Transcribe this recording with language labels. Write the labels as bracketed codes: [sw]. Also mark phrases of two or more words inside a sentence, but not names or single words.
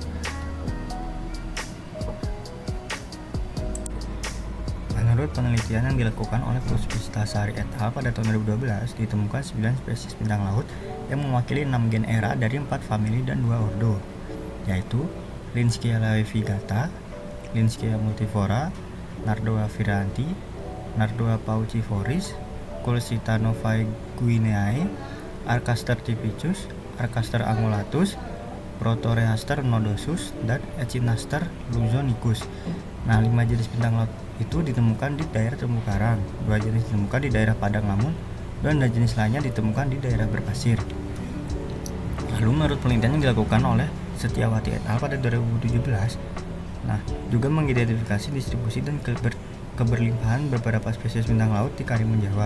[id] Menurut penelitian yang dilakukan oleh Puspitasari [la] et al. [id] Pada tahun 2012, ditemukan 9 spesies bintang laut yang mewakili 6 gen era dari 4 famili dan 2 ordo, yaitu Linskea laevigata, Linskea multiflora, Nardoa viranti, Nardoa pauciforis, Culsita novae guineae, Archaster typicus, Archaster angulatus, Protoreaster nodosus, dan Echinaster luzonicus. Nah, 5 jenis bintang laut itu ditemukan di daerah terumbu karang, 2 jenis ditemukan di daerah padang lamun, dan 2 jenis lainnya ditemukan di daerah berpasir. Lalu menurut penelitian yang dilakukan oleh Setiawati [la] et al. [id] Pada 2017, juga mengidentifikasi distribusi dan keberlimpahan beberapa spesies bintang laut di Karimun Jawa.